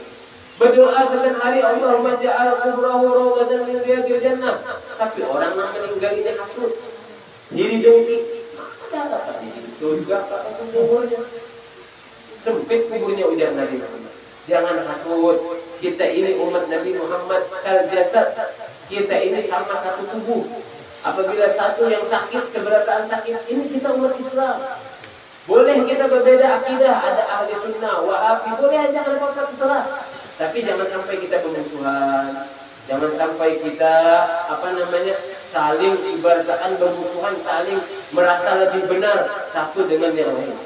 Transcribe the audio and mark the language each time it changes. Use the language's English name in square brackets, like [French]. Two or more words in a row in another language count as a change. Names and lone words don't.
[Arabic] Berdoa setiap hari, اللهم اجعل قبره روضة من رياض الجنة. [Banjar] Tapi orang nang meninggal ini hasut, iri dengki. [Indonesian] Ada apa di surga atau kuburnya? Sempit kuburnya ujar Nabi Muhammad. Jangan hasud. Kita ini umat Nabi Muhammad [Arabic] كالجسد. [Indonesian] Kita ini sama satu tubuh. Apabila satu yang sakit, keberatan sakit, ini kita umat Islam. Boleh kita berbeda akidah, ada ahli sunnah, wahabi, boleh aja kalau apa terserah. Tapi jangan sampai kita bermusuhan. Jangan sampai kita saling ibaratkan bermusuhan, saling merasa lebih benar satu dengan yang lain.